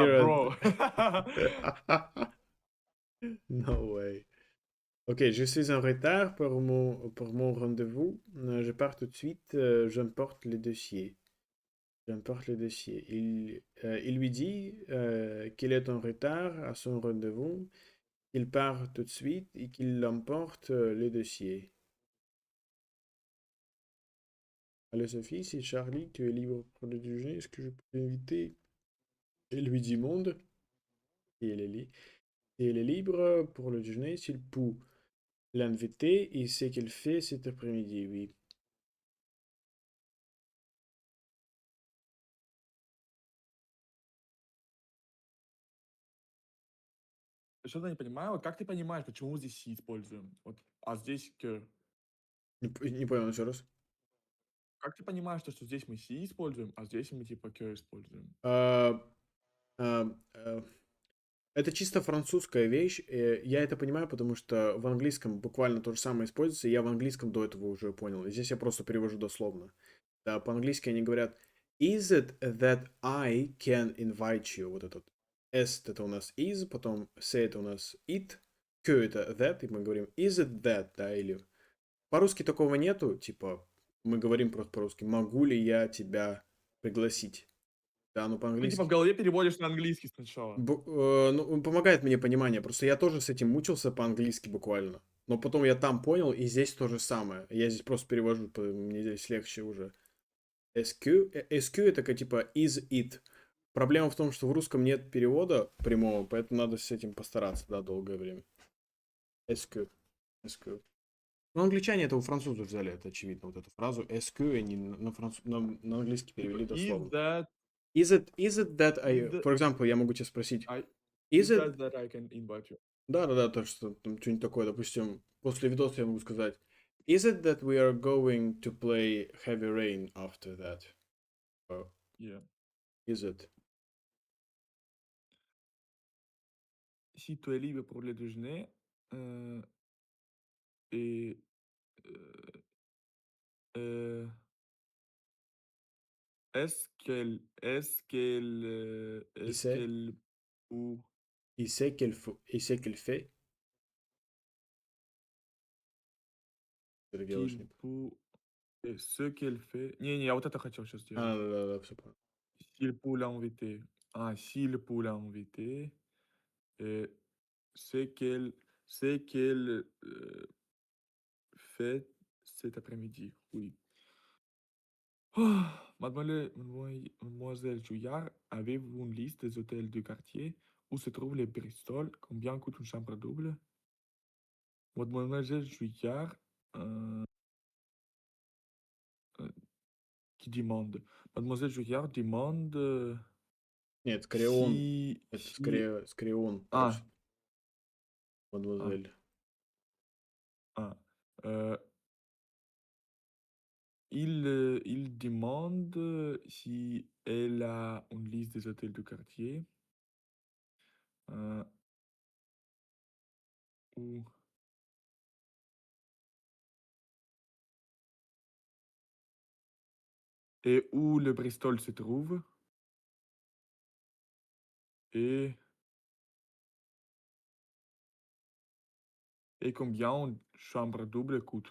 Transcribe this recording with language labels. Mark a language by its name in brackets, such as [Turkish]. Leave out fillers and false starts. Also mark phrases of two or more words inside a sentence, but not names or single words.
[English] Kieran. bro. No way. [French] Ok, je suis en retard pour mon rendez-vous. Je pars tout de suite. J'emporte le dossier. J'emporte le dossier. Il lui dit qu'il est en retard à son rendez-vous, qu'il part tout de suite et qu'il emporte le dossier. Allô Sophie, c'est Charlie, tu es libre pour le déjeuner, est-ce que je peux t'inviter? Elle lui dit monde, et et elle est libre pour le déjeuner s'il peut l'inviter et ce qu'elle fait cet après-midi, oui. [Russian] Что-то не понимаю. Вот как ты понимаешь, почему здесь си используем? Вот, а здесь к. Не понял еще раз. Как ты понимаешь, то, что здесь мы си используем, а здесь мы типа que используем? А, а, это чисто французская вещь. Я это понимаю, потому что в английском буквально то же самое используется. И я в английском до этого уже понял. И здесь я просто перевожу дословно. Да, по-английски они говорят [English] Is it that I can invite you? [Russian] Вот этот S это у нас is, потом say это у нас it, que это that, и мы говорим [English] is it that, [Russian] да, или по-русски такого нету, типа мы говорим просто по-русски могу ли я тебя пригласить? Да, ну Ну, типа в по-английски. голове переводишь на английский сначала. Ну, помогает мне понимание. Просто я тоже с этим мучился по-английски буквально. Но потом я там понял, и здесь то же самое. Я здесь просто перевожу, мне здесь легче уже. SQ, SQ это как типа [English] is it. [Russian] Проблема в том, что в русском нет перевода прямого, поэтому надо с этим постараться, да, долгое время. SQ. SQ. Ну, англичане это у французов взяли, это очевидно, вот эту фразу SQ, и они на английский перевели [English] Is [Russian] дословно. [English] that Is it that is I, the for example, [Russian] я могу тебя спросить, [English] I is is it. that I can invite you? [Russian] Да-да-да, то, что там что-нибудь такое, допустим, после видоса я могу сказать, [English] Is it that we are going to play Heavy Rain after that? Or Yeah. is it? [French] Si tu es libre pour le déjeuner, et heu heu, Il est-ce sait, qu'elle ou il sait qu'il fait. [Russian] Это делаешь [French] qu'il [Russian] не. [French] peut ce qu'elle fait [Russian] не, я вот это хотел сейчас А, сделать. да-да-да, все понял. [French] S'il peut l'inviter. Ah, s'il peut l'inviter, et ce qu'elle fait cet après-midi, oui. Ah, mademoiselle Jouillard, avez-vous une liste des hôtels du quartier où se trouve le Bristol? Combien coûte une chambre double? Mademoiselle Jouillard, euh, euh, qui demande? Mademoiselle Jouillard demande [Russian] Нет, скорее он. [French] si, [Russian] Это [French] si, [Russian] скорее он [French] ah, [Russian] просит, [French] ah, [Russian] мадемуазель. [French] ah, euh, il demande si elle a une liste des hôtels du quartier, euh, où, et où le Bristol se trouve, et combien une chambre double coûte?